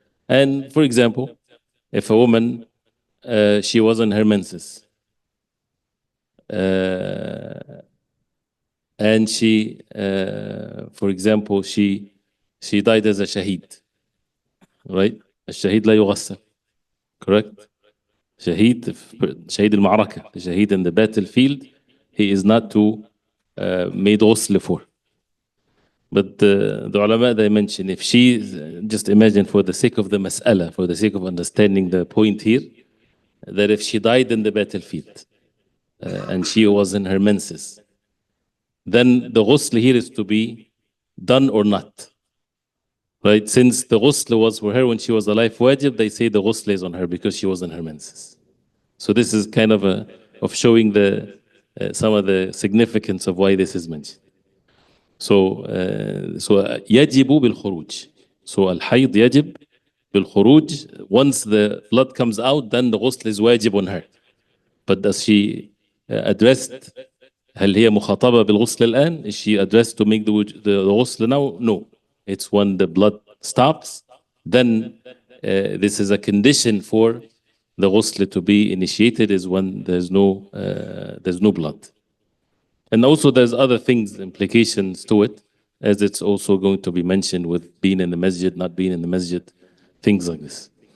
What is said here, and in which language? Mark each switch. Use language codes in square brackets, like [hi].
[en] And for example, if a woman, she was in her menses, and she, for example, she died as a shaheed, right? [ar] الشهيد لا يغسل, correct? [en] شهيد المعركة, the shaheed in the battlefield, he is not to made ghusl for. But the ulama, they mention, if she, just imagine for the sake of the mas'ala, for the sake of understanding the point here, that if she died in the battlefield and she was in her menses, then the ghusl here is to be done or not. Right? Since the ghusl was for her when she was alive wajib, they say the ghusl is on her because she was in her menses. So this is kind of showing the some of the significance of why this is mentioned. [ar] So يجب بالخروج. So الحيض يجب بالخروج. [en] Once the blood comes out, then the ghusl is wajib on her. [ar] But does she addressed, هل هي مخاطبة بالغسل الآن? [en] Is she addressed to make the ghusl now? No. It's when the blood stops, then this is a condition for the ghusl to be initiated, is when there's no blood. And also there's other things, implications to it, as it's also going to be mentioned with being in the masjid, not being in the masjid, things like this.